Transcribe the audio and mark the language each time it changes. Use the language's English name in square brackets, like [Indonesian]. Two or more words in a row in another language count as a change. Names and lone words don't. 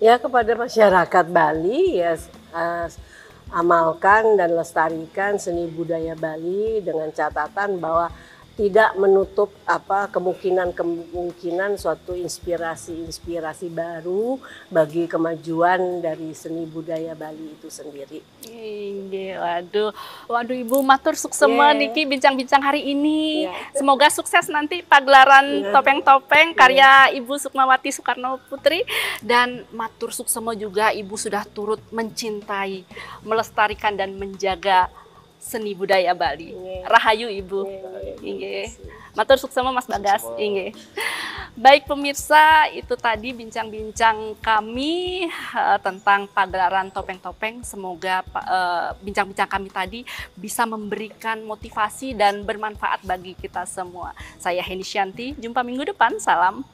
[Indonesian] Ya, kepada masyarakat Bali ya, eh, amalkan dan lestarikan seni budaya Bali dengan catatan bahwa tidak menutup kemungkinan suatu inspirasi baru bagi kemajuan dari seni budaya Bali itu sendiri. Waduh Ibu [Balinese] matur suksema [Indonesian] niki bincang-bincang hari ini. Semoga sukses nanti pagelaran topeng-topeng karya Ibu Sukmawati Soekarno Putri, dan [Balinese] matur suksema [Indonesian] juga Ibu sudah turut mencintai, melestarikan dan menjaga seni budaya Bali. Rahayu Ibu. [Balinese] Matur suksema Mas Bagas. [Indonesian] Baik pemirsa, itu tadi bincang-bincang kami tentang pagelaran topeng-topeng. Semoga bincang-bincang kami tadi bisa memberikan motivasi dan bermanfaat bagi kita semua. Saya Heni Shanti, jumpa minggu depan.